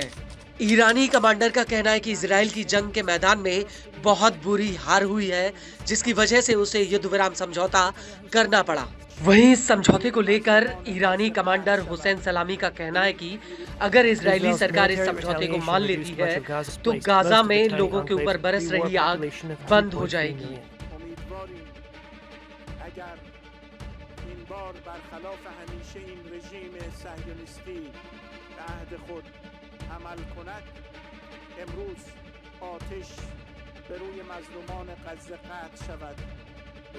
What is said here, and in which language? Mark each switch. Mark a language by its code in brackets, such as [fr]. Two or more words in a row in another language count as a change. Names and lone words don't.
[hi] ईरानी कमांडर का कहना है कि इजराइल की जंग के मैदान में बहुत बुरी हार हुई है जिसकी वजह से उसे युद्ध विराम समझौता करना पड़ा। वहीं इस समझौते को लेकर ईरानी कमांडर हुसैन सलामी का कहना है कि अगर इजरायली सरकार इस समझौते को मान लेती है तो गाजा में लोगों के ऊपर बरस रही आग बंद हो जाएगी। [fa] عمل کند امروز آتش به روی مظلومان غزه قطع شود و